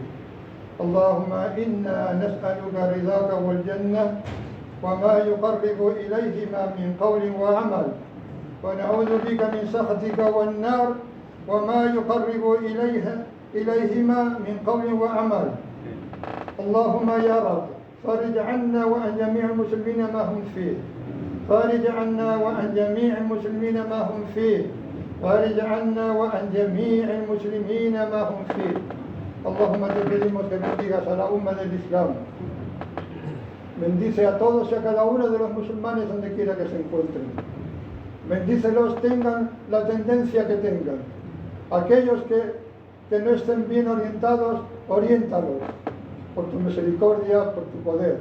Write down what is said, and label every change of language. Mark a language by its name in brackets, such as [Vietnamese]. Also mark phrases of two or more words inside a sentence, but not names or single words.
[Arabic] اللهم إنا نسألك رضاك والجنة وما يقرب إليهما من قول وعمل، ونعوذ بك من سخطك والنار وما يقرب إليهما من قول وعمل. اللهم يا رب فرج عنا وعن جميع المسلمين ما هم فيه، فرج عنا وعن جميع المسلمين ما هم فيه، فرج عنا وعن جميع المسلمين ما هم فيه. [Spanish] اللهم te pedimos que bendigas a la umma del Islam. Bendice a todos y a cada uno de los musulmanes donde quiera que se encuentren. Bendícelos, tengan la tendencia que tengan. Aquellos que no estén bien orientados, oriéntalos por tu misericordia, por tu poder.